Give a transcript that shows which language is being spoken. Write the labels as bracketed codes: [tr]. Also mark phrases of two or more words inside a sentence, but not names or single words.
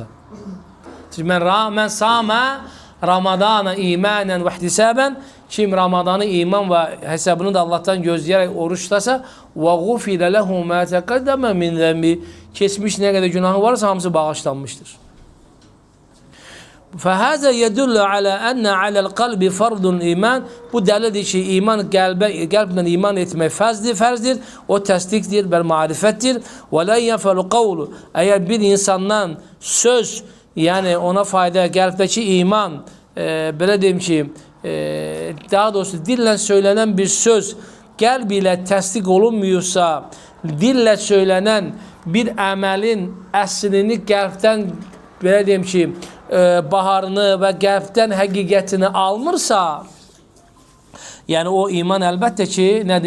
[az] Çünki [ar] من صام رمضان إيمانا واحتسابا, [az] kim Ramadanı iman və hesabını da Allahdan gözləyərək oruç tutasa, [ar] وغفر له ما تقدم من ذنبه, [az] keçmiş nə qədər günahı varsa hamısı bağışlanmışdır. [ar] فهذا يدل على أن على القلب فرض iman. [az] Bu dəlildir ki, iman qəlblə iman etmək fərzdir, o təsdiqdir, bəl marifətdir. [ar] ولا ينفع قول. [az] Əgər bir insandan söz, yəni ona fayda, qəlbdəki iman, belə deyim ki, daha doğrusu dillə söylənən bir söz qəlb ilə təsdiq olunmuyorsa, dillə söylənən bir əməlin əslini qəlbdən, belə deyim ki, baharını və qəlbdən həqiqətini almırsa, yəni o iman əlbəttə ki, nədir?